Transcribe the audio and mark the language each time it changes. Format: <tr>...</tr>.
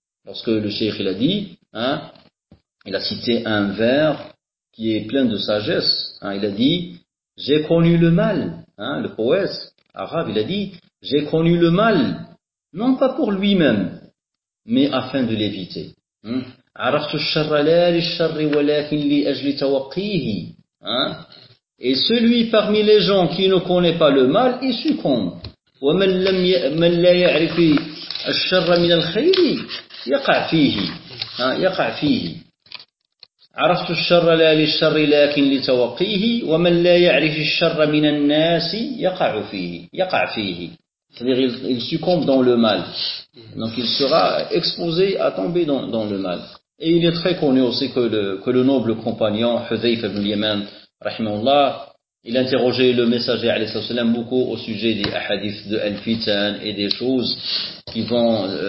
<fr>Lorsque le cheikh, il a dit, il a cité un vers qui est plein de sagesse, il a dit, j'ai connu le mal, le poète arabe, il a dit, j'ai connu le mal, non pas pour lui-même, mais afin de l'éviter.</fr> <ar>عرفت الشر لا للشر ولكن لأجل توقيه.</ar> <fr>Et celui parmi les gens qui ne connaît pas le mal, il succombe.</fr> <ar>ومن لم من لا يعرف الشر من الخير يقع فيه. يقع فيه. عرفت الشر لا للشر لكن لتوقيه ومن لا يعرف الشر من الناس يقع فيه</ar> <fr>يقع فيه c'est-à-dire il succombe dans le mal donc il sera exposé à tomber dans le mal et il est très connu aussi que le noble compagnon Hudhayfa ibn Yaman rahimahullah il interrogeait le messager alayhi salatu wasalam beaucoup au sujet des hadiths de Al-Fitan et des choses qui vont</fr>